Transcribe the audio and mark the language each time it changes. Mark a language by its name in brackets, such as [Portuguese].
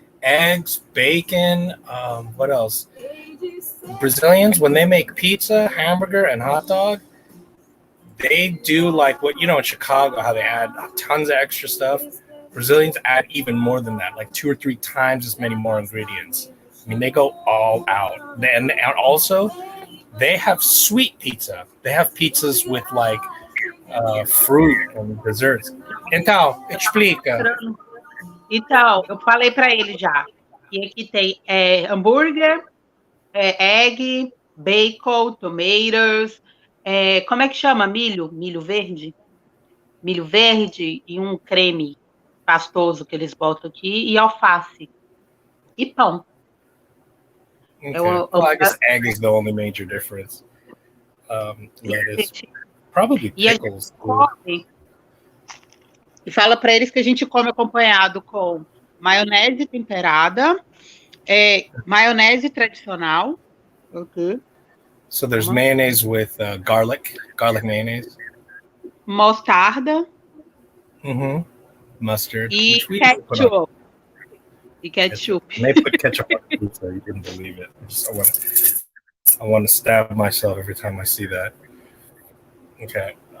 [English] Eggs, bacon. What else? Brazilians, when they make pizza, hamburger, and hot dog, they do like what in Chicago, how they add tons of extra stuff. Brazilians add even more than that, like 2 or 3 times as many more ingredients. I mean, they go all out. And also, they have sweet pizza. They have pizzas with like fruit and desserts. [Portuguese] Então, explica. Então, eu falei para ele já. E aqui tem hambúrguer, [English] egg, bacon, tomatoes, [Portuguese] como é que chama? Milho? Milho verde? Milho verde e um creme pastoso que eles botam aqui e alface. E pão. [English] Okay. Well, I guess egg is the only major difference. Lettuce. Probably pickles. [Portuguese] E fala para eles que a gente come acompanhado com maionese temperada, maionese tradicional. [English] Okay. So there's mayonnaise with garlic mayonnaise. [Portuguese] Mostarda. [English] Mustard. [Portuguese] E ketchup. E ketchup. [English] And they put ketchup on pizza. You didn't believe it. I want to stab myself every time I see that. Okay.